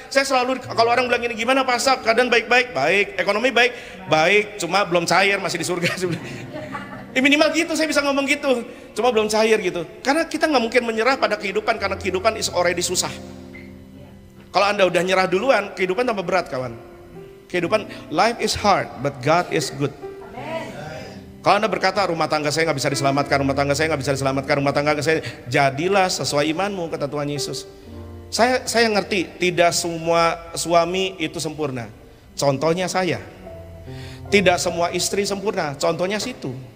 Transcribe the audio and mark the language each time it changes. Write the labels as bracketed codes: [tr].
[id] Saya selalu, kalau orang bilang gini, gimana Pak Sab, keadaan baik-baik, baik, ekonomi baik, baik, cuma belum cair, masih di surga. Minimal gitu saya bisa ngomong gitu, cuma belum cair gitu. Karena kita nggak mungkin menyerah pada kehidupan, karena kehidupan [en] is already [id] susah. Kalau Anda udah nyerah duluan, kehidupan tambah berat kawan. Kehidupan, [en] life is hard, but God is good. [id] Kalau Anda berkata rumah tangga saya nggak bisa diselamatkan, rumah tangga saya nggak bisa diselamatkan, rumah tangga saya, jadilah sesuai imanmu, kata Tuhan Yesus. Saya ngerti tidak semua suami itu sempurna. Contohnya saya. Tidak semua istri sempurna. Contohnya situ.